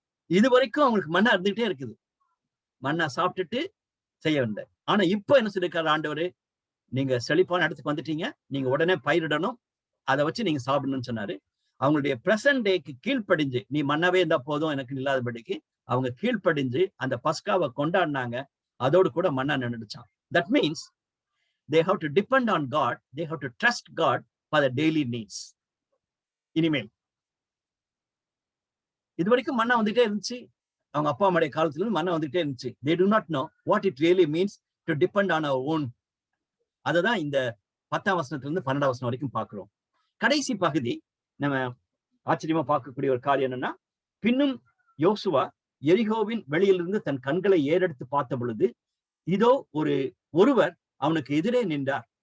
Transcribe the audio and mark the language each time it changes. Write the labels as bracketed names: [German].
[Tamil] இது வரைக்கும் அவங்களுக்கு மன்னா இருந்துகிட்டே இருக்குது, மன்னா சாப்பிட்டுட்டு செய்ய வந்த. ஆனா இப்ப என்ன சொல்லிருக்காரு ஆண்டவர், நீங்க செழிப்பான இடத்துக்கு வந்துட்டீங்க, நீங்க உடனே பயிரிடணும், அதை வச்சு நீங்க சாப்பிடணும்னு சொன்னாரு. அவங்களுடைய பிரசன்ட் டேக்கு கீழ்ப்படிஞ்சு, நீ மன்னாவே இருந்தா போதும் எனக்கு இல்லாதபடிக்கு அவங்க கீழ்ப்படிஞ்சு அந்த பஸ்காவை கொண்டாடினாங்க. அதோடு கூட மன்னா நின்றுச்சான். [English] That means they have to depend on God, they have to trust God for the daily needs. [Tamil] இனிமேல் இது வரைக்கும் மன்னா வந்துட்டே இருந்துச்சு, அவங்க அப்பா அம்மாடைய காலத்துல இருந்து மன்னா வந்துட்டே இருந்துச்சு. [English] They do not know what it really means to depend on our own. [Tamil] அததான் இந்த 10ஆம் வசனத்துல இருந்து 12ஆம் வசனம் வரைக்கும் பார்க்கிறோம். கடைசி பகுதி நம்ம ஆச்சரியமா பார்க்கக்கூடிய ஒரு காரியம் என்னன்னா, பின்னும் யோசுவா எரிகோவின் வெளியிலிருந்து தன் கண்களை ஏறெடுத்து பார்த்த பொழுது இதோ ஒருவர் அவனுக்கு எதிரே நின்றார்.